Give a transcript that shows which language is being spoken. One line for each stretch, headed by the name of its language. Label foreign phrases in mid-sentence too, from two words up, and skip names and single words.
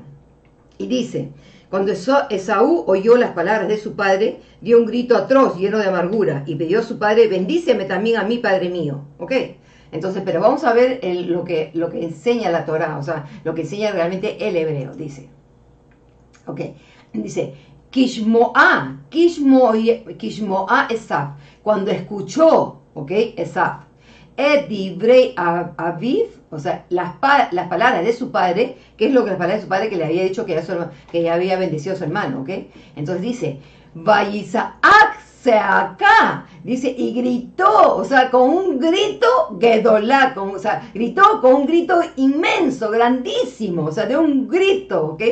Spanish: Y dice: cuando Esaú oyó las palabras de su padre, dio un grito atroz, lleno de amargura, y pidió a su padre: bendíceme también a mí, padre mío. ¿Ok? Entonces, pero vamos a ver lo que enseña la Torá, o sea, lo que enseña realmente el hebreo, dice. ¿Ok? Dice:
Hebrew: כשמוע עשו,
Spanish: cuando escuchó, ¿ok? Esaf,
Hebrew: את דברי אביו,
Spanish: o sea, las palabras de su padre, que es lo que las palabras de su padre que le había dicho que ya había bendecido a su hermano, ¿ok? Entonces dice:
Hebrew: ויצעק צעקה,
Spanish: dice, y gritó, o sea, con un grito gedolá, o sea, gritó con un grito inmenso, grandísimo, o sea, de un grito, ¿ok?